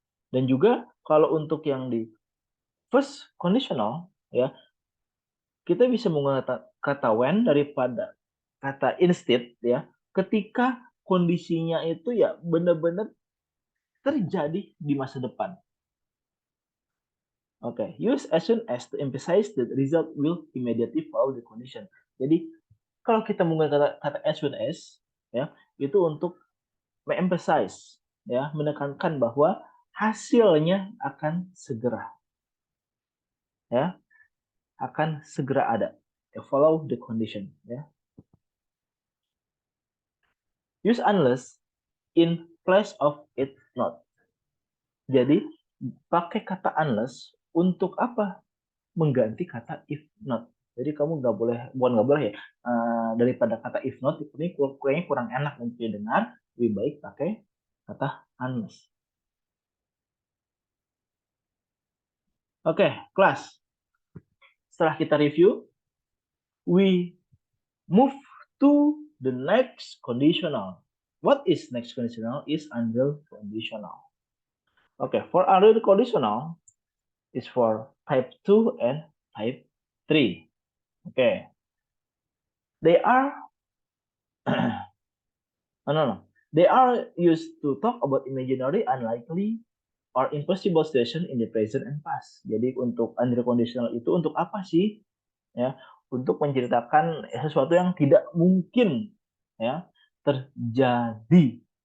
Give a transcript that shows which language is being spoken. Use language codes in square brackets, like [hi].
[id] Dan juga kalau untuk yang di first conditional ya, kita bisa menggunakan kata when daripada kata instead ya, ketika kondisinya itu ya benar-benar terjadi di masa depan. [en] Oke, use as soon as to emphasize that the result will immediately follow the condition. [id] Jadi kalau kita menggunakan kata as soon as ya, itu untuk emphasize ya, menekankan bahwa hasilnya akan segera, ya, akan segera ada. [en] Follow the condition, ya. Use unless in place of it not. [id] Jadi pakai kata unless untuk apa? Mengganti kata if not. Jadi kamu nggak boleh, bukan nggak boleh ya, daripada kata if not ini kayaknya kurang enak untuk didengar, lebih baik pakai kata unless. Oke, kelas. Setelah kita review, [en] we move to the next conditional. What is next conditional? Is until conditional. Okay, for until conditional is for type 2 and type 3. Okay. They are no. They are used to talk about imaginary, unlikely, or impossible situation in the present and past. [id] Jadi untuk until conditional itu untuk apa sih? Ya, untuk menceritakan sesuatu yang tidak mungkin ya terjadi.